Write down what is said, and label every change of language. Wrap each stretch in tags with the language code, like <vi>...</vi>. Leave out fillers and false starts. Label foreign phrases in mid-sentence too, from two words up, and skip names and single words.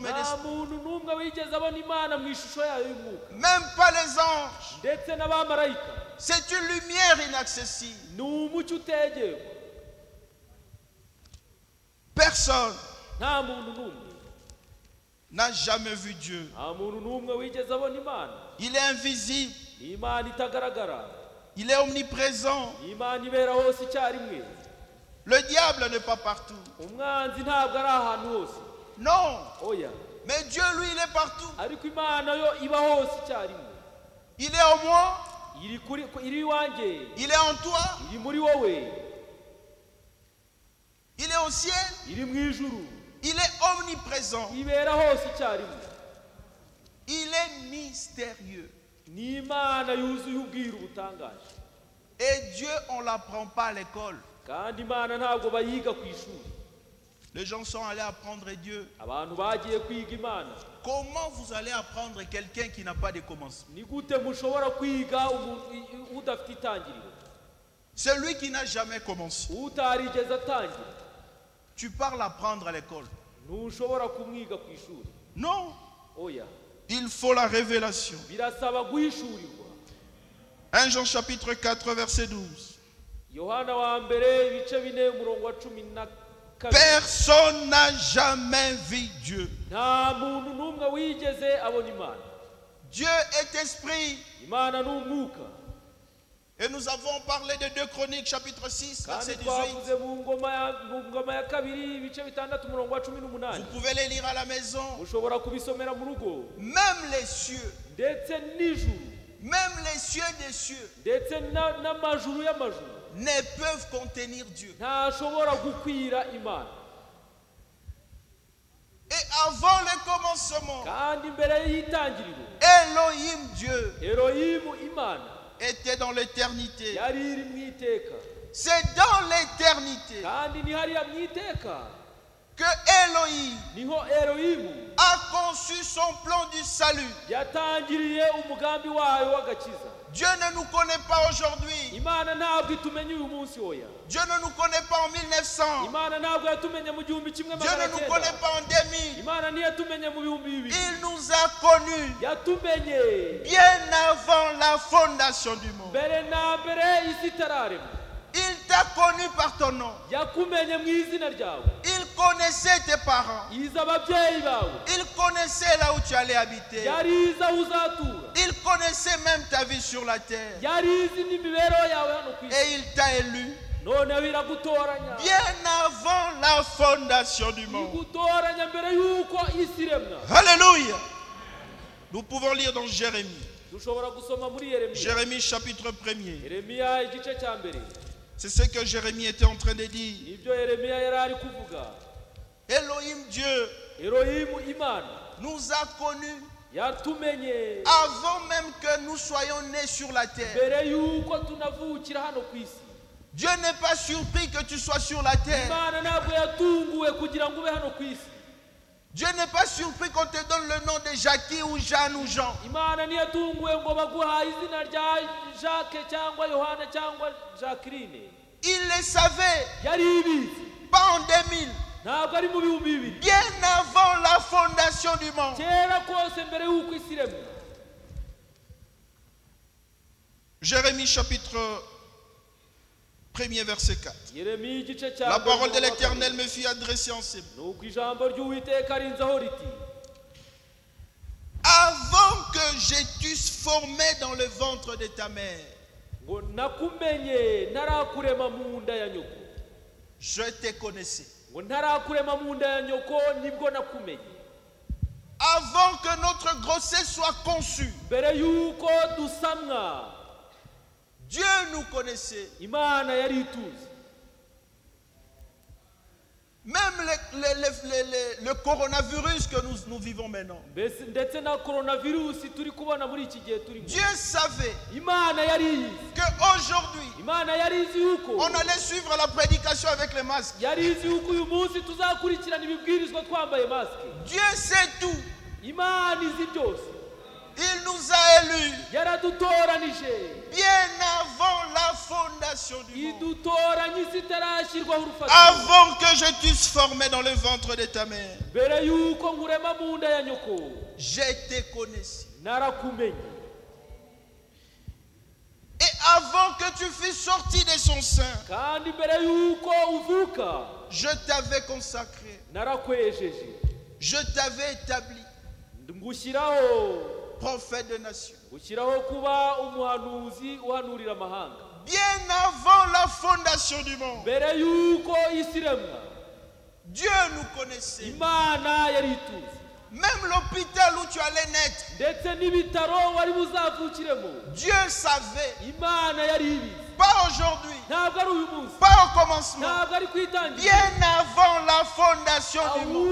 <rw>nta</rw> <fr>d'esprit.</fr> <rw>muntu n'umwe wigeze abona Imana mu ishusho yayo y'umwuka,</rw> <fr>Même pas les anges.</fr> <rw>ndetse n'abamarayika.</rw> <fr>C'est une lumière inaccessible.</fr> <rw>Ni umucyo utegerwa,</rw> <fr>Personne</fr> <rw>nta muntu n'umwe,</rw> <fr>n'a jamais vu Dieu.</fr> <rw>nta muntu n'umwe wigeze abona Imana.</rw> <fr>Il est invisible.</fr> <rw>Ni Imana itagaragara,</rw> <fr>Il est omniprésent.</fr> <rw>ni Imana ibera hose icyarimwe.</rw> <fr>Le diable n'est pas partout.</fr> <rw>Umwanzi ntabwo ari ahantu hose,</rw> <fr>Non.</fr> <rw>oya,</rw> <fr>Mais Dieu, lui, il est partout.</fr> <rw>ariko Imana yo iba hose icyarimwe.</rw> <fr>Il est en moi.</fr> <rw>Iri iwanjye,</rw> <fr>Il est en toi.</fr> <rw>iri muri wowe,</rw> <fr>Il est au ciel.</fr> <rw>iri mu ijuru,</rw> <fr>Il est omniprésent.</fr> <rw>ibera hose icyarimwe.</rw> <fr>Il est mystérieux.</fr> <rw>Ni Imana yuzuye ubwiru butangaje,</rw> <fr>Et Dieu, on ne l'apprend pas à l'école.</fr> <rw>kandi Imana ntabwo bayiga ku ishuri.</rw> <fr>Les gens sont allés apprendre Dieu.</fr> <rw>Abantu bagiye kwiga Imana.</rw> <fr>Comment vous allez apprendre quelqu'un qui n'a pas de commencement?</fr> <rw>Ni gute mushobora kwiga umuntu udafite itangiriro,</rw> <fr>Celui qui n'a jamais commencé.</fr> <rw>utarigeze atangira?</rw> <fr>Tu parles apprendre à l'école.</fr> <rw>Ntushobora kumwiga ku ishuri,</rw> <fr>Non.</fr> <rw>oya,</rw> <fr>Il faut la révélation.</fr> <rw>birasaba guhishurirwa.</rw> <fr>1 Jean chapitre 4 verset 12.</fr> <rw>Yohana wa mbere ibice 4 umurongo wa 12.</rw> <fr>Personne n'a jamais vu Dieu.</fr> <rw>Nta muntu n'umwe wigeze abona Imana.</rw> <fr>Dieu est esprit.</fr> <rw>Imana ni umwuka.</rw> <fr>Et nous avons parlé de 2 Chroniques chapitre 6</fr> <rw>Kandi</rw> <fr>verset 18.</fr> <rw>twavuze mu ngoma ya kabiri ibice 6 umurongo wa</rw> <fr>Vous</fr> <rw>18.</rw> <fr>pouvez les lire à la maison.</fr> <rw>Mushobora kubisomera mu rugo.</rw> <fr>Même les cieux,</fr> <rw>Ndetse n'ijuru,</rw> <fr>même les cieux des cieux</fr> <rw>ndetse n'amajuru y'amajuru</rw> <fr>ne peuvent contenir Dieu.</fr> <rw>ntashobora gukwira Imana.</rw> <fr>Et avant le commencement,</fr> <rw>Kandi mbere y'itangiriro,</rw> <fr>Elohim Dieu</fr> <rw>Elohimu Imana</rw> <fr>était dans l'éternité.</fr> <rw>yari iri mu iteka,</rw> <fr>C'est dans l'éternité</fr> <rw>kandi ni hariya mu iteka</rw> <fr>que Elohim</fr> <rw>niho Elohimu</rw> <fr>a conçu son plan du salut.</fr> <rw>yatangiriye umugambi wayo w'agakiza.</rw> <fr>Dieu ne nous connaît pas aujourd'hui.</fr> <rw>Imana ntabwo itumenye uyu munsi oya.</rw> <fr>Dieu ne nous connaît pas en 1900.</fr> <rw>Imana ntabwo yatumenye mu 1900.</rw> <fr>Dieu ne nous connaît pas en 2000.</fr> <rw>Imana ntiyatumenye mu 2000.</rw> <fr>Il nous a connus</fr> <rw>Yatumenye</rw> <fr>bien avant la fondation du monde.</fr> <rw>mbere na mbere isi itararemwa.</rw> <fr>Il t'a connu par ton nom.</fr> <rw>Yakumenye mu izina ryawe.</rw> <fr>Il connaissait tes parents.</fr> <rw>Izi ababyeyi bawe.</rw> <fr>Il connaissait là où tu allais habiter.</fr> <rw>Yari izi aho uzatura.</rw> <fr>Il connaissait même ta vie sur la terre.</fr> <rw>Yari izi n'imibereho yawe hano ku isi.</rw> <fr>Et il t'a élu</fr> <rw>Noneho iragutoranya.</rw> <fr>bien avant la fondation du monde.</fr> <rw>Igutoranya mbere y'uko isi iremwa.</rw> <fr>Alléluia. Nous pouvons lire dans Jérémie.</fr> <rw>Dushobora gusoma muri Yeremiya.</rw> <fr>Jérémie chapitre 1er.</fr> <rw>Yeremiya igice cya mbere.</rw> <fr>C'est ce que Jérémie était en train de dire.</fr> <rw>Nibyo Yeremiya yari ari kuvuga.</rw> <fr>Elohim Dieu</fr> <rw>Elohimu Imana</rw> <fr>nous a connus</fr> <rw>yatumenye</rw> <fr>avant même que nous soyons nés sur la terre.</fr> <rw>mbere y'uko tunavukira hano ku isi.</rw> <fr>Dieu n'est pas surpris que tu sois sur la terre.</fr> <rw>Imana ntabwo yatunguwe kugira ngo ube hano ku isi.</rw> <fr>Dieu n'est pas surpris qu'on te donne le nom de Jackie ou Jeanne ou Jean.</fr> <rw>imana ntiyatunguwe ngo baguhaye izina rya jacques cyangwa yohana cyangwa jacqueline.</rw> <fr>Il les savait,</fr> <rw>yari ibizi,</rw> <fr>pas en 2000,</fr> <rw>ntabwo ari mu bihumbi bibiri,</rw> <fr>bien avant la fondation du monde.</fr> <rw>kera kose mbere y'uko isi iremwa.</rw> <fr>Jérémie chapitre 1er verset 4.</fr> <rw>yeremiya igice cya</rw> <fr>La</fr> <rw>mbere</rw> <fr>parole de</fr> <rw>umurongo wa</rw> <fr>l'Éternel</fr> <rw>kabiri.</rw> <fr>me fut adressée en ces mots.</fr> <rw>nuko ijambo ry'uwiteka rinzaho riti,</rw> <fr>Avant que je t'eusse formé dans le ventre de ta mère,</fr> <rw>ngo nakumenye ntarakurema mu nda ya nyoko.</rw> <fr>je te connaissais.</fr> <rw>ngo ntarakurema mu nda ya nyoko nibwo nakumenye.</rw> <fr>Avant que notre grossesse soit conçue,</fr> <rw>mbere y'uko dusamwa,</rw> <fr>Dieu nous connaissait.</fr> <rw>imana yari ituzi.</rw> <fr>Même le coronavirus que nous vivons maintenant.</fr> <rw>mbese ndetse na coronavirusi turi kubona muri iki gihe turimo,</rw> <fr>Dieu savait</fr> <rw>imana yari iyizi.</rw> <fr>qu'aujourd'hui,</fr> <rw>imana yari izi yuko,</rw> <fr>on allait suivre la prédication avec les masques.</fr> <rw>yari izi yuko uyu munsi tuzakurikirana ibibwirizwa twambaye masike.</rw> <fr>Dieu sait tout.</fr> <rw>imana izi byose.</rw> <fr>Il nous a élus</fr> <rw>yaradutoranije</rw> <fr>bien avant la fondation du monde.</fr> <rw>idutoranya isi itarashyirwaho urufatiro.</rw> <fr>Avant que je t'eusse formé dans le ventre de ta mère,</fr> <rw>mbere y'uko nkurema mu nda ya nyoko</rw> <fr>je te connaissais.</fr> <rw>narakumenye.</rw> <fr>Et avant que tu fusses sorti de son sein,</fr> <rw>kandi mbere y'uko uvuka</rw> <fr>je t'avais consacré.</fr> <rw>narakwejeje,</rw> <fr>Je t'avais établi</fr> <rw>ngushyiraho</rw> <fr>prophète de nation.</fr> <rw>gushyiraho kuba umuhanuzi uhanurira amahanga.</rw> <fr>Bien avant la fondation du monde,</fr> <rw>mbere y'uko isi iremwa,</rw> <fr>Dieu nous connaissait.</fr> <rw>imana yari ituzi.</rw> <fr>Même l'hôpital où tu allais naître,</fr> <rw>ndetse n'ibitaro wari buzavukiremo,</rw> <fr>Dieu savait.</fr> <rw>imana yari ibizi.</rw> <fr>Pas aujourd'hui,</fr> <rw>ntabwo ari uyu munsi,</rw> <fr>pas au commencement,</fr> <rw>ntabwo ari ku itangiriro,</rw> <fr>bien avant la fondation du monde.</fr>